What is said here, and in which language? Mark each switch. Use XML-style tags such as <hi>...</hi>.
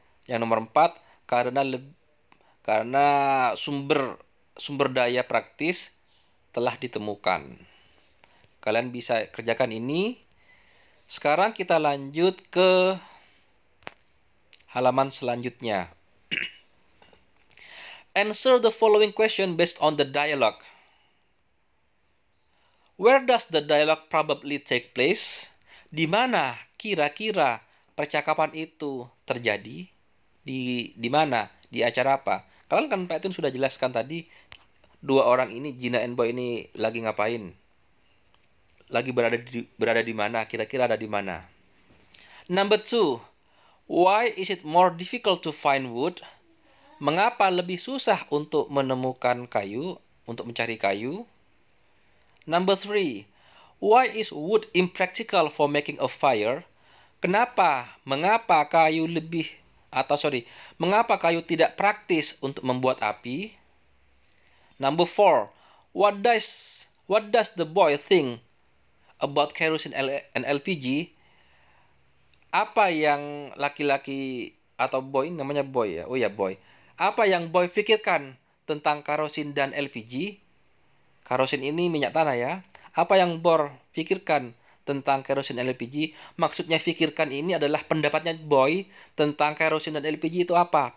<id>Yang nomor 4, karena sumber daya praktis telah ditemukan. Kalian bisa kerjakan ini. Sekarang kita lanjut ke halaman selanjutnya.</id> <en>Answer the following question based on the dialogue. Where does the dialogue probably take place?</en> <id>Di mana kira-kira percakapan itu terjadi? Di mana? Di acara apa? Kalian kan Pak Tun sudah jelaskan tadi, dua orang ini, Gina and Boy ini lagi ngapain? Lagi berada di mana? Kira-kira ada di mana?</id> <en>Number 2. Why is it more difficult to find wood?</en> <id>Mengapa lebih susah untuk menemukan kayu, untuk mencari kayu?</id> <en>Number 3. Why is wood impractical for making a fire?</en> <id>Mengapa kayu tidak praktis untuk membuat api?</id> <en>Number 4. What does the boy think about kerosene and LPG?</en> <id>Apa yang laki-laki atau boy, namanya boy ya? Oh ya, boy. Apa yang boy pikirkan tentang kerosin dan LPG? Kerosin ini minyak tanah ya. Apa yang boy pikirkan tentang kerosin dan LPG? Maksudnya pikirkan ini adalah pendapatnya boy tentang kerosin dan LPG itu apa?</id>